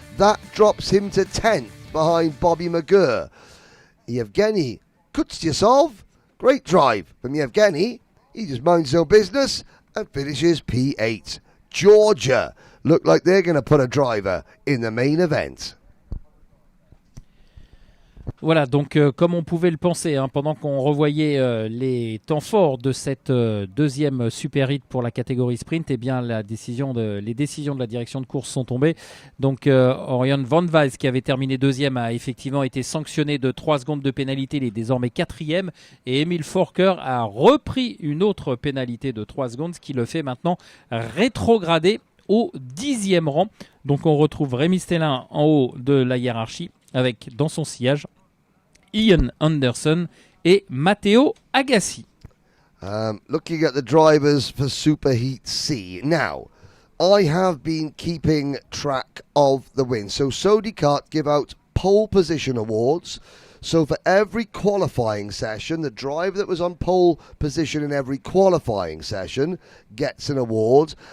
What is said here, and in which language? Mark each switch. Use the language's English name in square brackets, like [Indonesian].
[English] That drops him to 10th behind Bobby McGurr. Yevgeny Kutstyazov, great drive from Yevgeny. He just minds his own business and finishes P8. Georgia look like they're going to put a driver in the main event. [French] Voilà, donc comme on pouvait le penser, pendant qu'on revoyait les temps forts de cette deuxième Super Hit pour la catégorie sprint, eh bien les décisions de la direction de course sont tombées. Donc Orion Van Weiss, qui avait terminé deuxième, a effectivement été sanctionné de 3 secondes de pénalité. Il est désormais quatrième. Et Emil Forker a repris une autre pénalité de 3 secondes, ce qui le fait maintenant rétrograder au 10e rang. Donc on retrouve Rémi Stellin en haut de la hiérarchie, avec dans son sillage Ian Anderson et Matteo Agassi. [English] Looking at the drivers for Superheat C. Now, I have been keeping track of the wins. So Saudi Kart give out pole position awards. So for every qualifying session, the driver that was on pole position in every qualifying session gets an award.